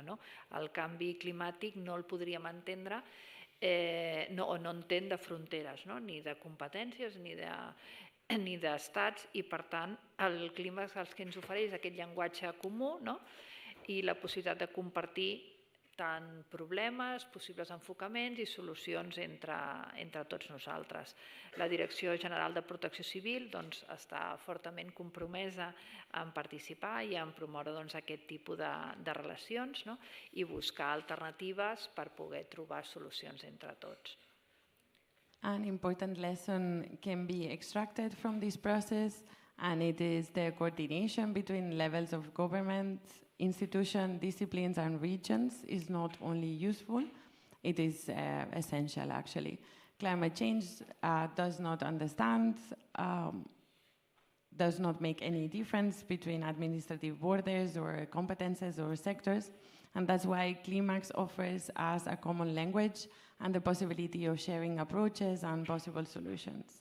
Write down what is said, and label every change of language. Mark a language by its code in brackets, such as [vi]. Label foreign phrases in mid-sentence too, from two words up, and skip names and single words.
[ca] El canvi climàtic no el podríem entendre no entén de fronteres, ni de competències, ni d'estats, i per tant el CLIMAAX el que ens ofereix aquest llenguatge comú i la possibilitat de compartir tant problemes, possibles enfocaments i solucions entre tots nosaltres. La Direcció General de Protecció Civil està fortament compromesa en participar i en promoure aquest tipus de relacions i buscar alternatives per poder trobar solucions entre tots. [en] An important lesson can be extracted from this process, and it is the coordination between levels of government, institutions, disciplines, and regions is not only useful, it is essential, actually. Climate change does not understand, does not make any difference between administrative borders or competences or sectors, and that's why CLIMAAX offers us a common language and the possibility of sharing approaches and possible solutions.